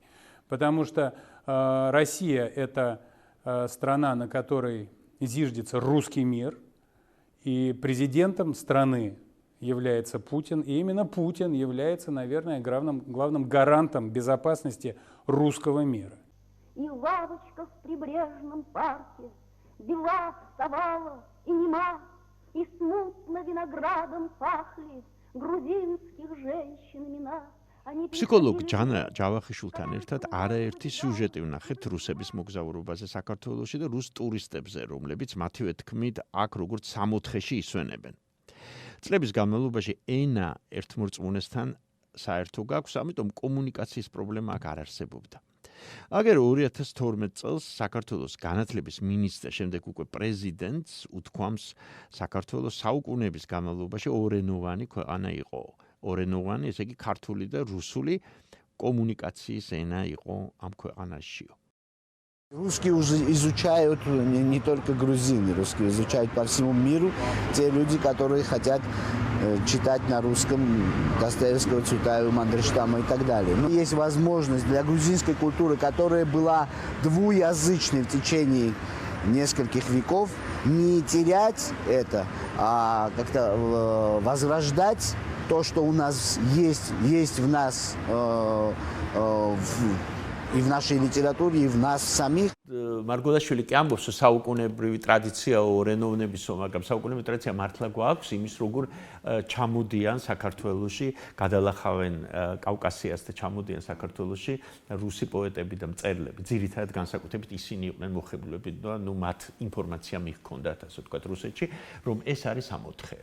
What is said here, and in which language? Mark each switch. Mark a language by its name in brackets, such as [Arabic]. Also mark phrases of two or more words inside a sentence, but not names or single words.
[Russian] Потому что Россия – это страна, на которой зиждется русский мир, и президентом страны является Путин, и именно Путин является, наверное, главным гарантом безопасности русского мира. И лавочка в прибрежном парке бела вставала и нема, и смутно виноградом пахли грузинских женщин имена. [Georgian] ფსიქოლოგ ჯანა ჯავახიშვილთან ერთად არაერთი სიუჟეტი ვნახეთ რუსების მოგზაურობაზე საქართველოში და რუს ტურისტებზე, რომლებიც მათივე თქმით აქ როგორც 60-ში ისვენებენ. წლების განმავლობაში ენა ერთმორწმუნესთან საერთო გაქვს, ამიტომ კომუნიკაციის პრობლემა აქ არ არსებობდა. აგერ 2012 წელს საქართველოს განათლების მინისტრ, შემდეგ უკვე პრეზიდენტს უთქვამს, საქართველოს საუკუნეების განმავლობაში ორენოვანი ქვეყანა იყო. ორენოვანი, ესე იგი ქართული და რუსული коммуникации эна იყო ამ ქვეყანაშიო. [Russian] Русские уже изучают не только грузины, русские изучают по всему миру те люди, которые хотят читать на русском Достоевского, Цветаева, Мандельштама и так далее. Но есть возможность для грузинской культуры, которая была двуязычной в течение нескольких веков, не терять это, а как-то возрождать то, что у нас есть в нас, и в нашей литературе, и в нас самих. [Georgian] მარგოლაშვილი კი ამბობს, რომ საუკუნეებრივი ტრადიცია ორენოვნებისო, მაგრამ საუკუნეებრივი ტრადიცია მართლა გვაქვს იმის, როგორ ჩამოდიან საქართველოში, გადალახავენ კავკასიას და ჩამოდიან საქართველოში რუსი პოეტები და მწერლები. ძირითადად განსაკუთრებით ისინი იყვნენ მოხებულები და მათ ინფორმაცია მიჰქონდათ, ასე ვთქვათ, რუსეთში, რომ ეს არის ამოთხე.